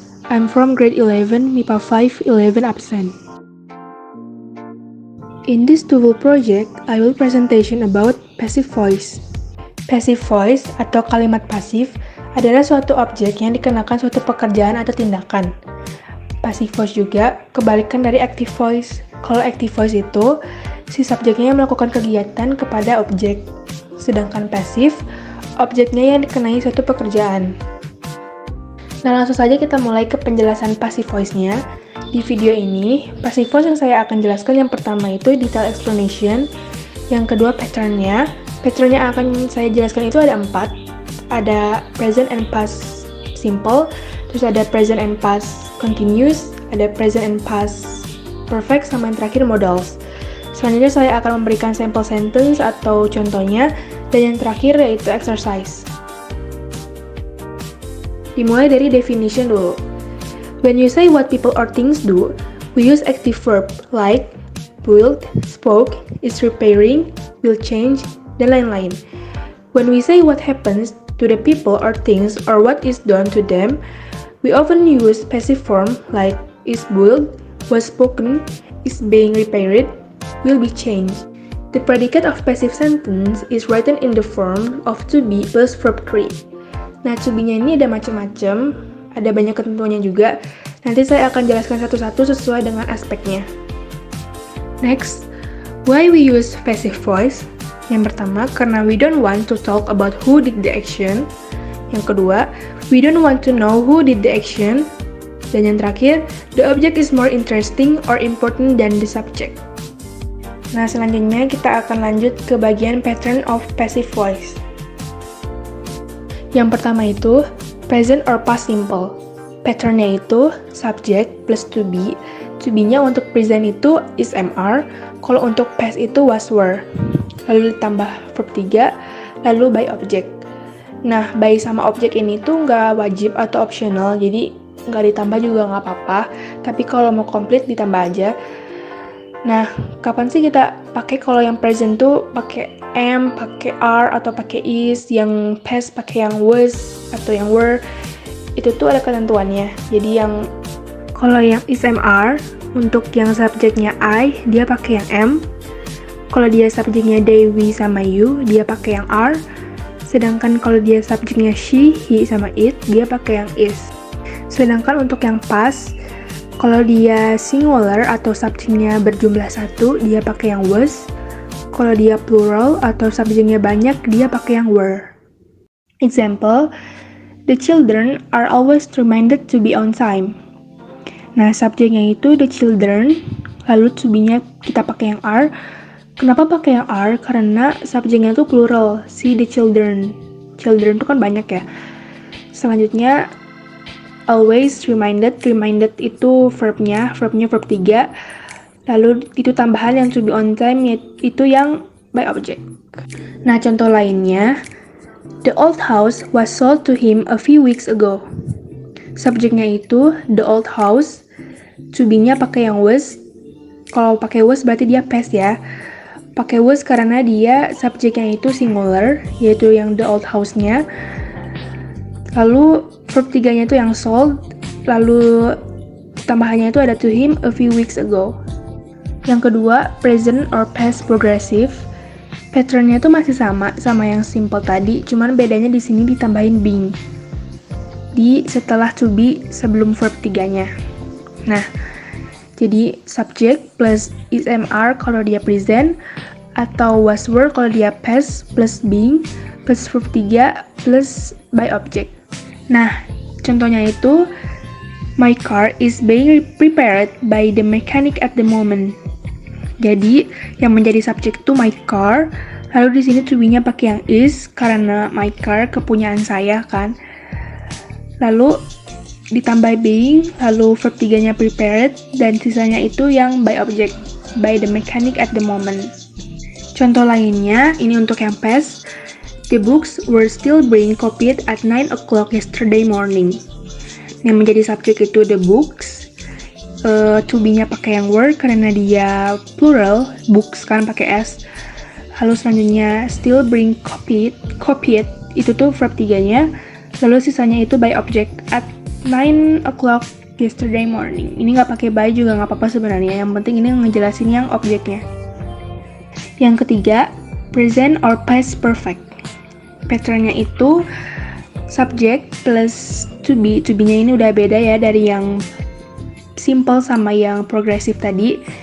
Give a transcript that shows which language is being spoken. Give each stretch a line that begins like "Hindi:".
English: I'm from grade 11, MIPA 5, 11 absent. In this TOEFL project, I will presentation about passive voice.
Indonesian: Passive voice atau kalimat pasif adalah suatu objek yang dikenakan suatu pekerjaan atau tindakan. Passive voice juga kebalikan dari active voice. Kalau active voice itu, si subjeknya yang melakukan kegiatan kepada objek. Sedangkan pasif, objeknya yang dikenai suatu pekerjaan. Nah, langsung saja kita mulai ke penjelasan passive voice-nya. Di video ini, passive voice yang saya akan jelaskan yang pertama itu detail explanation, yang kedua pattern-nya. Pattern-nya akan saya jelaskan itu ada 4. Ada present and past simple, terus ada present and past continuous, ada present and past perfect, sama yang terakhir modals. Selanjutnya saya akan memberikan sample sentence atau contohnya, dan yang terakhir yaitu exercise. Dimulai dari definition dulu.
English: When you say what people or things do, we use active verb like built, spoke, is repairing, will change,
Indonesian: dan lain-lain.
English: When we say what happens to the people or things or what is done to them, we often use passive form like is built, was spoken, is being repaired, will be changed. The predicate of passive sentence is written in the form of to be plus verb 3.
Indonesian: Nah, to be-nya ini ada macam-macam, ada banyak ketentuannya juga. Nanti saya akan jelaskan satu-satu sesuai dengan aspeknya.
English: Next, why we use passive voice?
Indonesian: Yang pertama, karena
English: we don't want to talk about who did the action. Yang kedua, we don't want to know who did the action.
Indonesian: Dan yang terakhir,
English: the object is more interesting or important than the subject.
Indonesian: Nah, selanjutnya kita akan lanjut ke bagian pattern of passive voice. Yang pertama itu, present or past simple. Patternnya itu, subject plus to be. To be-nya untuk present itu is MR, kalau untuk past itu was were. Lalu ditambah verb 3, lalu by object. Nah, by sama objek ini tuh nggak wajib atau optional, jadi nggak ditambah juga nggak apa-apa, tapi kalau mau komplit ditambah aja. Nah, kapan sih kita pakai kalau yang present tuh pakai am, pakai are, atau pakai is, yang past pakai yang was atau yang were, itu tuh ada ketentuannya. Jadi yang kalau yang is MR, untuk yang subjeknya I, dia pakai yang am. Kalau dia subjeknya they, we, sama you, dia pakai yang are. Sedangkan kalau dia subjeknya she, he, sama it, dia pakai yang is. Sedangkan untuk yang past, kalau dia singular atau subjeknya berjumlah 1, dia pakai yang was. Kalau dia plural atau subjeknya banyak, dia pakai yang were.
English: Example, the children are always reminded to be on time.
Indonesian: Nah, subjeknya itu
English: the children,
Indonesian: lalu to be-nya kita pakai yang are. Kenapa pakai yang are? Karena subjeknya itu plural, si the children. Children itu kan banyak ya. Selanjutnya, always reminded itu verbnya verb 3. Lalu itu tambahan yang
English: to be on time
Indonesian: itu yang by object. Nah, contoh lainnya,
English: the old house was sold to him a few weeks ago.
Indonesian: Subjeknya itu
English: the old house,
Indonesian: to be-nya pakai yang was. Kalau pakai was berarti dia past ya. Pakai was karena dia subjeknya itu singular, yaitu yang
English: the old house-nya.
Indonesian: Lalu verb 3-nya itu yang sold, lalu tambahannya itu ada
English: to him a few weeks ago.
Indonesian: Yang kedua, present or past progressive. Pattern-nya itu masih sama yang simple tadi, cuman bedanya di sini ditambahin being. Di setelah to be sebelum verb 3-nya. Nah, jadi subject plus is MR kalau dia present, atau was were kalau dia past plus being plus verb 3 plus by object. Nah, contohnya itu,
English: my car is being prepared by the mechanic at the moment.
Indonesian: Jadi, yang menjadi subjek itu
English: my car,
Indonesian: lalu di sini to be-nya pakai yang is karena my car kepunyaan saya kan. Lalu ditambah being, lalu verb 3-nya prepared, dan sisanya itu yang by object,
English: by the mechanic at the moment.
Indonesian: Contoh lainnya, ini untuk yang past,
English: the books were still being copied at 9 o'clock yesterday morning.
Indonesian: Yang menjadi subjek itu
English: the books,
Indonesian: to be-nya pakai yang were karena dia plural, books kan pakai s. Lalu selanjutnya
English: still bring copied
Indonesian: itu tuh verb 3-nya. Lalu sisanya itu by object
English: at 9 o'clock yesterday morning.
Indonesian: Ini nggak pakai by juga nggak apa-apa sebenarnya. Yang penting ini ngejelasin yang objeknya. Yang ketiga, present or past perfect. Patternnya itu subject plus to be. To be-nya ini udah beda ya dari yang simple sama yang progresif tadi.